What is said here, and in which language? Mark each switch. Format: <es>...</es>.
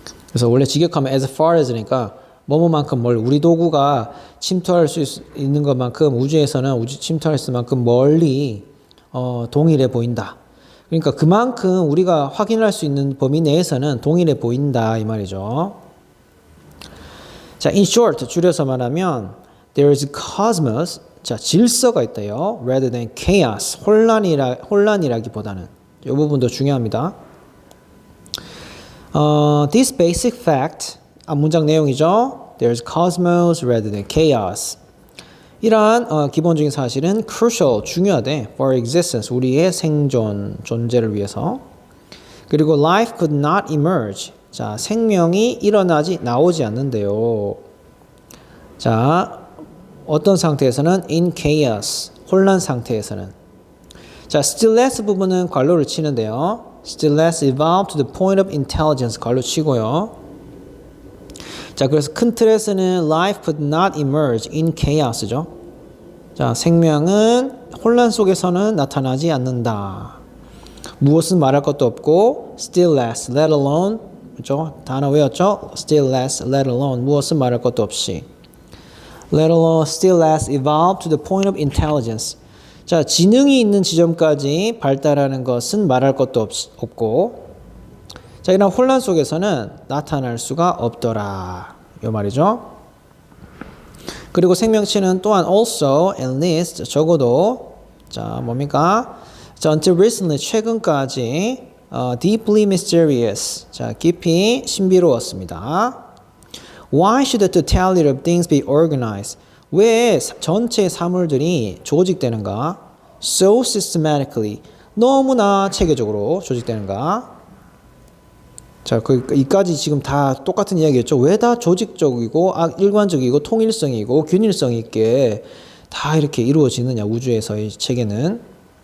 <ko>그래서 원래 직역하면</ko> <en>as far as</en> <ko>니까 뭐뭐만큼 멀리, 우리 도구가 침투할 수 있는 것만큼 우주에서는 침투할 수 있는 만큼 멀리 동일해 보인다. 그러니까 그만큼 우리가 확인할 수 있는 범위 내에서는 동일해 보인다 이 말이죠. 자,</ko> <en>in short,</en> <ko>줄여서 말하면</ko> <en>there is cosmos,</en> <ko>자, 질서가 있다요.</ko> <en>rather than chaos,</en> <ko>혼란이라기보다는. 이 부분도 중요합니다.</ko> <en>This basic fact,</en> <ko>문장 내용이죠.</ko> <en>There's cosmos rather than chaos.</en> <ko>이러한 기본적인 사실은 crucial, 중요하대.</ko> <en>For existence,</en> <ko>우리의 존재를 위해서. 그리고</ko> <en>life could not emerge.</en> <ko>자, 생명이 나오지 않는데요. 자, 어떤 상태에서는</ko> <en>in chaos,</en> <ko>혼란 상태에서는. 자,</ko> <en>still less</en> <ko>부분은 괄호를 치는데요.</ko> <en>Still less evolved to the point of intelligence,</en> <ko>괄호 치고요. 자, 그래서 큰 틀에서는</ko> <en>life could not emerge in chaos</en> <ko>죠. 자, 생명은 혼란 속에서는 나타나지 않는다. 무엇은 말할 것도 없고</ko> <en>still less, let alone</en> <ko>그렇죠? 단어 외웠죠?</ko> <en>still less, let alone</en> <ko>무엇은 말할 것도 없이</ko> <en>let alone still less evolve to the point of intelligence.</en> <ko>자, 지능이 있는 지점까지 발달하는 것은 말할 것도 없고 자, 이런 혼란 속에서는 나타날 수가 없더라. 이 말이죠. 그리고 생명체는 또한</ko> <en>also at least</en> <ko>적어도 자, 뭡니까?</ko> <en>자, until recently</en> <ko>최근까지</ko> <en>deeply mysterious.</en> <ko>자, 깊이 신비로웠습니다.</ko> <en>Why should the totality of things be organized?</en> <ko>왜 전체 사물들이 조직되는가?</ko> <en>So systematically.</en> <ko>너무나 체계적으로 조직되는가? 자, 이까지 지금 다 똑같은 이야기였죠. 왜 다 조직적이고 일관적이고 통일성이고 균일성 있게 다 이렇게 이루어지느냐, 우주에서의 체계는.</ko>